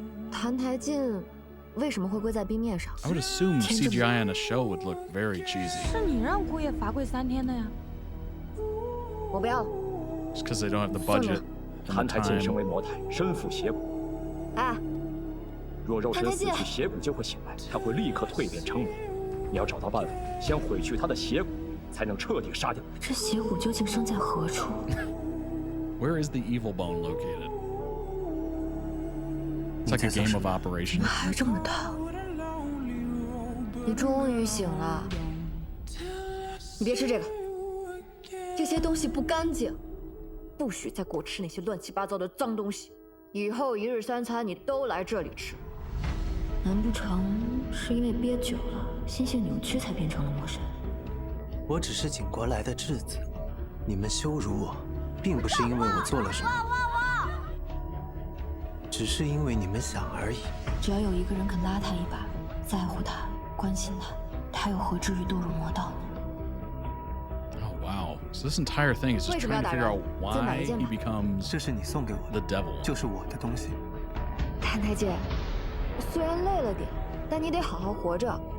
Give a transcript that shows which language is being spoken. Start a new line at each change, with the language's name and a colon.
Chinese: 谭台烬为什么会跪在冰面上？
English: I would assume CGI on a show would look very cheesy.
Chinese: 是你让姑爷罚跪3天的呀。我不要。
English: Just because they don't have the budget.
Chinese: 谭台烬身为魔胎，身负邪骨。哎。若肉身死去，邪骨就会醒来，他会立刻蜕变成魔。你要找到办法，先毁去他的邪骨，才能彻底杀掉。这邪骨究竟生在何处？
English: Where is the evil bone located? It's like a game of operation.
Chinese: 你还这么烫？你终于醒了。你别吃这个，这些东西不干净，不许再给我吃那些乱七八糟的脏东西。以后1日3餐你都来这里吃。难不成是因为憋久了，心性扭曲才变成了魔神？我只是锦国来的质子，你们羞辱我，并不是因为我做了什么，只是因为你们想而已。只要有一个人肯拉他一把，在乎他，关心他，他又何至于堕入魔道呢？
English: Oh wow! So this entire thing is just trying to figure out why he becomes
Chinese: 这是你送给我的
English: the devil.
Chinese: 就是我的东西。谭台烬，虽然累了点，但你得好好活着。